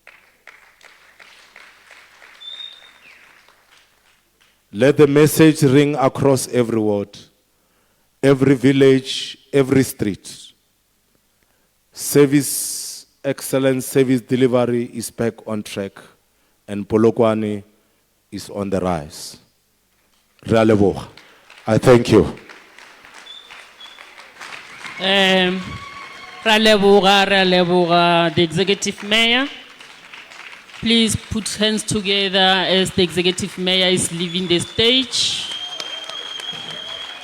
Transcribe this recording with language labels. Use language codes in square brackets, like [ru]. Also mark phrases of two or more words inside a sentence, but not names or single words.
[en] Let the message ring across every ward, every village, every street. Service excellence, service delivery is back on track, and Polokwane is on the rise. [nso] Re a leboga. [en] I thank you. [nso] Ra leboga, [en] the executive mayor. Please put hands together as the executive mayor is leaving the stage.